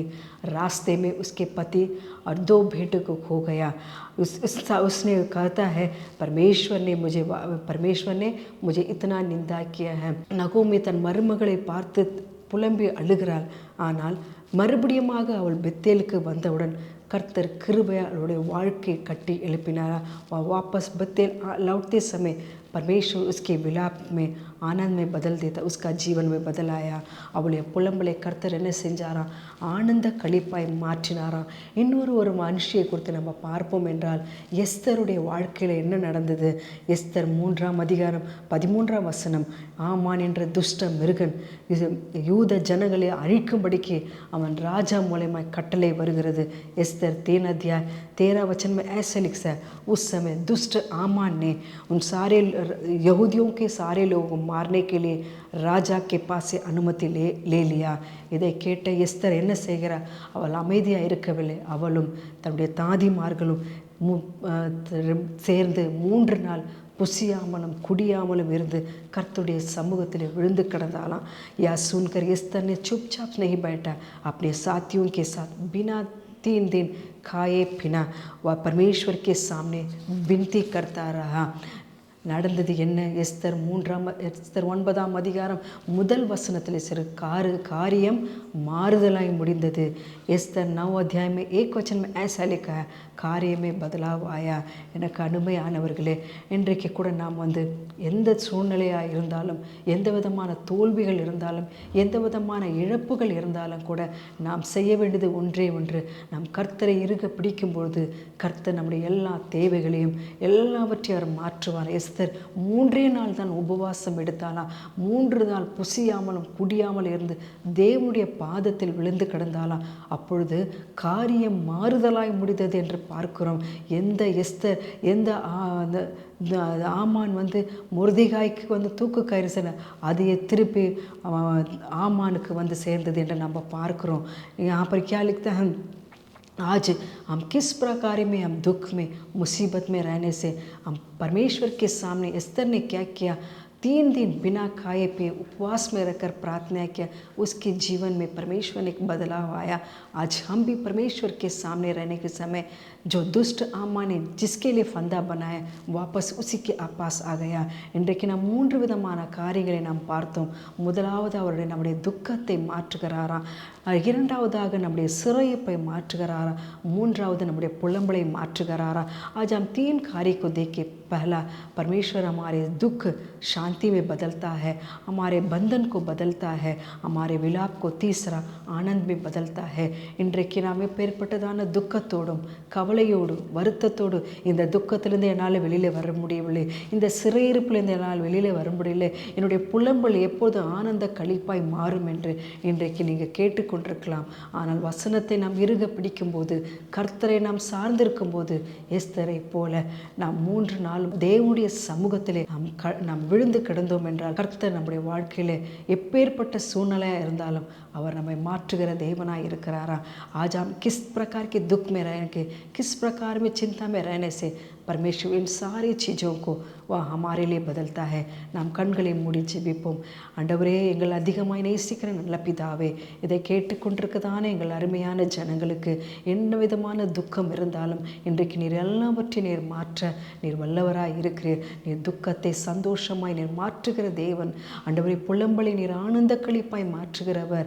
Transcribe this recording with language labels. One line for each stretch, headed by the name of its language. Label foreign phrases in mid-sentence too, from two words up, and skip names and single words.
Hindi: रास्ते में उसके पति और 2 बेटों को खो गया. उसने कहता है, परमेश्वर ने मुझे इतना निंदा किया है.
Tamil: நகோமி தன் மருமகளை பார்த்து புலம்பி அழுகிறாள். ஆனால் மறுபடியுமாக அவள் பெத்தேலுக்கு வந்தவுடன் கர்த்தர் கிருபையா அவளுடைய வாழ்க்கையை கட்டி எழுப்பினாரா.
Hindi: वापस बेतेल लौटते समय परमेश्वर उसके विलाप में आनंद में बदल देता, उसका जीवन में बदल आया.
Tamil: அவளுடைய புலம்பலை கர்த்தர் என்ன செஞ்சாராம், ஆனந்த களிப்பாய் மாற்றினாராம். ஒரு மனுஷியை குறித்து நம்ம பார்ப்போம் என்றால், எஸ்தருடைய வாழ்க்கையில் என்ன நடந்தது? எஸ்தர் 3ஆம் அதிகாரம் 13ஆம் வசனம், ஆமான் என்ற துஷ்ட மிருகன் யூத ஜனங்களை அழிக்கும்படிக்கு அவன் ராஜா மூலமாய் கட்டளை வருகிறது.
Hindi: एस्तर 3 अध्याय 13 वचन में ऐसे लिखा है, उस समय दुष्ट आमान ने उन सारे यहूदियों के सारे लोगों को मारने के लिए राजा के पास से अनुमति ले लिया.
Tamil: இதை கேட்ட எஸ்தர் என்ன செய்கிறார்? அவள் அமைதியாக இருக்கவில்லை. அவளும் தன்னுடைய தாதிமார்களும் சேர்ந்து 3 நாள் புசியாமலும் குடியாமலும் இருந்து கர்த்தருடைய சமூகத்தில் விழுந்து கிடந்தாலாம்.
Hindi: या सुनकर एस्तर ने चुपचाप नहीं बैठा, अपने साथियों के साथ बिना 3 दिन खाए पीना वह परमेश्वर के सामने विनती करता रहा.
Tamil: நடந்தது என்ன? எஸ்தர் 9ஆம் அதிகாரம் முதல் வசனத்தில் சிறு காரியம் மாறுதலாய் முடிந்தது.
Hindi: எஸ்தர் 9 अध्याय में 1 वचन में ऐसा लिखा है, காரியமே बदलाव आया.
Tamil: எனக்கு அனுமையானவர்களே, இன்றைக்கு கூட நாம் எந்த சூழ்நிலையாக இருந்தாலும், எந்த விதமான தோல்விகள் இருந்தாலும், எந்த விதமான இழப்புகள் இருந்தாலும் கூட நாம் செய்ய வேண்டியது ஒன்றே ஒன்று, நாம் கர்த்தரை இருக பிடிக்கும் பொழுது கர்த்தர் நம்முடைய எல்லா தேவைகளையும் எல்லாவற்றையும் அவர் மாற்றுவார். எஸ்தர் 3 நாள் தான் உபவாசம் எடுத்தாலாம். 3 நாள் புசியாமலும் குடியாமல் இருந்து தேவனுடைய பாதத்தில் விழுந்து கிடந்தாலாம். அப்பொழுது காரியம் மாறுதலாய் முடிந்தது என்று பார்க்கிறோம். எந்த எஸ்தர், எந்த ஆமான் மொர்தெகாய்க்கு தூக்கு கயிறு சென அதையே திருப்பி ஆமானுக்கு சேர்ந்தது என்று நம்ம பார்க்கிறோம்.
Hindi: यहाँ पर क्या लिखता है, आज हम किस प्रकार में, हम दुख में, मुसीबत में रहने से हम परमेश्वर के सामने एस्तर ने क्या किया, 3 दिन बिना खाए पिए उपवास में रहकर प्रार्थना किया, उसके जीवन में परमेश्वर ने एक बदलाव आया। आज हम भी परमेश्वर के सामने रहने के समय जो दुष्ट आमा ने जिसके लिए फंदा बनाया वापस उसी के पास आ गया.
Tamil: இன்றைக்கு நாம் 3 விதமான காரியங்களை நாம் பார்த்தோம். முதலாவது அவருடைய நம்முடைய துக்கத்தை மாற்றுகிறாராம். இரண்டாவதாக நம்முடைய சிறையிருப்பை மாற்றுகிறாரா. மூன்றாவது நம்முடைய புலம்பலை மாற்றுகிறாரா.
Hindi: आज हम 3 कार्य को देखें. पहला, परमेश्वर हमारे दुख शांति में बदलता है, हमारे बंधन को बदलता है, हमारे विलाप को तीसरा आनंद में बदलता है.
Tamil: இன்றைக்கு நாம் எப்பேற்பட்டதான துக்கத்தோடும் கவலையோடும் வருத்தத்தோடு இந்த துக்கத்திலிருந்து என்னால் வெளியில் வர முடியவில்லை, இந்த சிறையிருப்பிலிருந்து என்னால் வெளியில் வர முடியலை, என்னுடைய புலம்பல் எப்போது ஆனந்த களிப்பாய் மாறும் என்று இன்றைக்கு நீங்கள் கேட்டுக்கொண்டிருக்கலாம். ஆனால் வசனத்தை நாம் இறுக பிடிக்கும்போது, கர்த்தரை நாம் சார்ந்திருக்கும் போது, எஸ்தரை போல நாம் 3 நாள் தேவனுடைய சமூகத்திலே நாம் விழுந்து கிடந்தோம் என்றால் கர்த்தர் நம்முடைய வாழ்க்கையிலே எப்பேற்பட்ட சூழ்நிலையாக இருந்தாலும் அவர் நம்மை மாற்றுகிற தேவனாய் இருக்கிறாரா.
Hindi: आज हम किस प्रकार के दुख में रहने के, किस प्रकार में चिंता में रहने से परमेश्वर इन सारी चीज़ों को वह हमारे लिए बदलता है.
Tamil: நாம் கண்களை மூடி ஜெபிப்போம். ஆண்டவரே, எங்கள் அதிகமாய் நேசிக்கிற நல்ல பிதாவே, இதை கேட்டுக்கொண்டிருக்கதான எங்கள் அருமையான ஜனங்களுக்கு என்ன விதமான துக்கம் இருந்தாலும் இன்றைக்கு நீர் எல்லாவற்றையும் நீர் மாற்ற நீர் வல்லவராய் இருக்கிறீர். நீர் துக்கத்தை சந்தோஷமாய் நீர் மாற்றுகிற தேவன். ஆண்டவரே, புலம்பலை நீர் ஆனந்த களிப்பாய் மாற்றுகிறவர்.